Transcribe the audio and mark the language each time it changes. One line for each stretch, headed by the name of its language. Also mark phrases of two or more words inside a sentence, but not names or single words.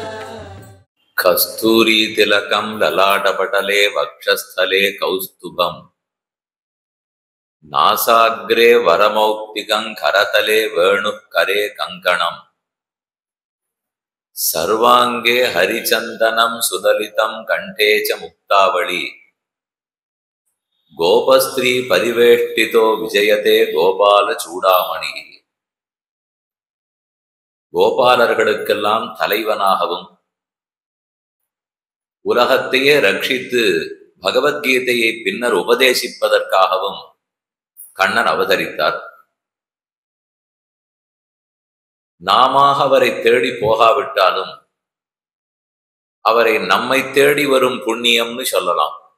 Sanskrit: कस्तूरी तिलकं ललाटपटले वक्षस्थले कौस्तुभम् नासाग्रे वरमौक्तिकं करतले वेणुकरे कङ्कणम् सर्वाङ्गे हरिचन्दनं सुदलितं कण्ठे च मुक्तावळी गोपस्त्री परिवेष्टितो विजयते गोपालचूडामणि
Tamil: கோபாலர்களுக்கெல்லாம் தலைவனாகவும் உலகத்தையே ரட்சித்து பகவத்கீதையை பின்னர் உபதேசிப்பதற்காகவும் கண்ணன் அவதரித்தார். நாம அவரை தேடி போகாவிட்டாலும் அவரை நம்மை தேடி வரும் புண்ணியம்னு சொல்லலாம்.